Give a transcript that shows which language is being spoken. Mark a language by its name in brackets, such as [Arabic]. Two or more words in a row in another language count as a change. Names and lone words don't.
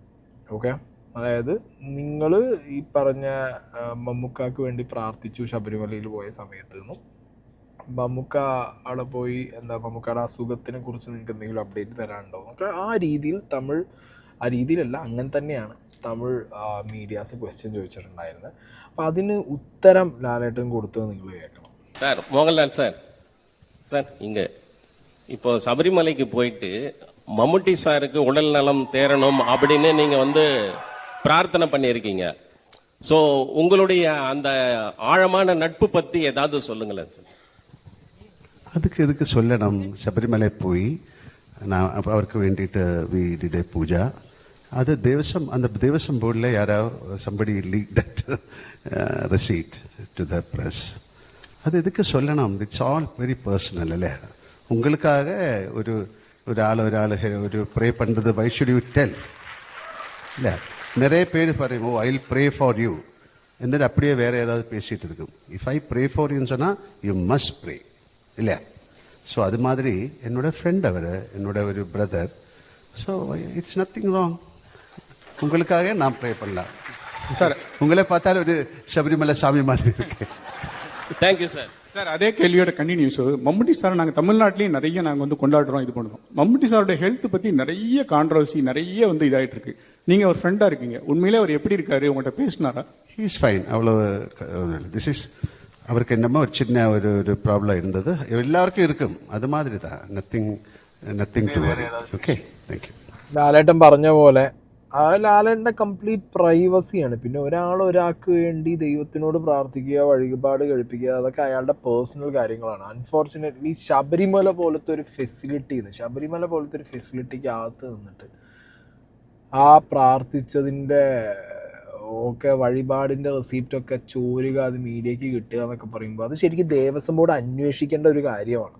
[Malayalam] ഓക്കെ, അതായത് നിങ്ങൾ ഈ പറഞ്ഞ മമ്മൂക്കാക്ക് വേണ്ടി പ്രാർത്ഥിച്ചു ശബരിമലയിൽ പോയ സമയത്ത് നിന്നും മമ്മൂക്ക അവിടെ പോയി മമ്മൂക്കയുടെ അസുഖത്തിനെ കുറിച്ച് നിങ്ങൾക്ക് എന്തെങ്കിലും അപ്ഡേറ്റ് തരാനുണ്ടോ എന്നൊക്കെ ആ രീതിയിൽ ആ രീതിയിലല്ല അങ്ങനെ തന്നെയാണ് തമിഴ് [English] medias question [Malayalam] ചോദിച്ചിട്ടുണ്ടായിരുന്നത്. അപ്പം അതിന് ഉത്തരം ലാലേട്ടൻ കൊടുത്തത് നിങ്ങൾ കേൾക്കണം. [Tamil] சார் மோகன்லால் சார் சார் இங்க இப்போ சபரிமலைக்கு போயிட்டு மம்முட்டி சாருக்கு உடல் நலம் தேரணும் அப்படின்னு நீங்க பிரார்த்தனை பண்ணியிருக்கீங்க. ஸோ உங்களுடைய அந்த ஆழமான நட்பு பத்தி ஏதாவது சொல்லுங்களேன் சார். அதுக்கு எதுக்கு சொல்லணும்? [Malayalam] ശബരിമല പോയി അവർക്ക് വേണ്ടിയിട്ട് [English] we did a pooja. അത് [Tamil] அந்த தேவசம் போர்டில் யாராவது [English] somebody leaked that receipt to the press. [Tamil] அது எதுக்கு சொல்லணும்? [English] it's all very personal അല്ലേ? [Tamil] உங்களுக்காக [Malayalam] ഒരാൾ ഒരു [Tamil] ப்ரே பண்ணுறது [English] why should you tell? [Tamil] இல்லை, நிறைய பேர் பாருங்க, [English] I will pray for you [Tamil] എന്നിട്ട് அப்படியே வேற ஏதாவது பேசிட்டு இருக்கும். [English] if I pray for you சொன்னால் you must pray இல்லையா? [Tamil] ஸோ அது மாதிரி என்னோட ஃப்ரெண்ட் அவர், என்னோட ஒரு பிரதர். [English] so it's nothing wrong. [Tamil] உங்களுக்காக நான் ப்ரே பண்ணலாம் சார். உங்களே பார்த்தாலும் ஒரு ശബരിമല சாமி மாதிரி இருக்கு. [English] thank you sir. [Tamil] சார் அதே கேள்வியோட கண்டினியூஸ். மம்முட்டி சார் நாங்கள் தமிழ்நாட்டிலேயும் நிறைய நாங்கள் கொண்டாடுறோம், இது பண்ணுறோம். மம்முட்டி சாரோட ஹெல்த் பற்றி நிறைய கான்ட்ரவர்சி நிறைய இதாகிட்டு இருக்கு. நீங்கள் ஒரு ஃப்ரெண்டாக இருக்கீங்க, உண்மையிலே அவர் எப்படி இருக்காரு? உங்கள்கிட்ட பேசினாரா? [English] he is fine. [Tamil] அவ்வளோ [English] this is [Tamil] அவருக்கு என்னமோ ஒரு சின்ன ஒரு ப்ராப்ளம் இருந்தது, எல்லாருக்கும் இருக்கும், அது மாதிரி தான். [English] Nothing to worry. Okay, thank you. [Malayalam] ലാലേട്ടൻ പറഞ്ഞ പോലെ ലാലേട്ടൻ്റെ കംപ്ലീറ്റ് പ്രൈവസിയാണ്. പിന്നെ ഒരാൾക്ക് വേണ്ടി ദൈവത്തിനോട് പ്രാർത്ഥിക്കുക, വഴിപാട് കഴിപ്പിക്കുക, അതൊക്കെ അയാളുടെ പേഴ്സണൽ കാര്യങ്ങളാണ്. അൺഫോർച്ചുനേറ്റ്ലി ശബരിമല പോലത്തെ ഒരു ഫെസിലിറ്റിക്ക് അകത്ത് നിന്നിട്ട് ആ പ്രാർത്ഥിച്ചതിൻ്റെ ഒക്കെ വഴിപാടിൻ്റെ റെസിപ്റ്റൊക്കെ ചോരുക, അത് മീഡിയയ്ക്ക് കിട്ടുക എന്നൊക്കെ പറയുമ്പോൾ അത് ശരിക്കും ദേവസ്വം ബോർഡ് അന്വേഷിക്കേണ്ട ഒരു കാര്യമാണ്.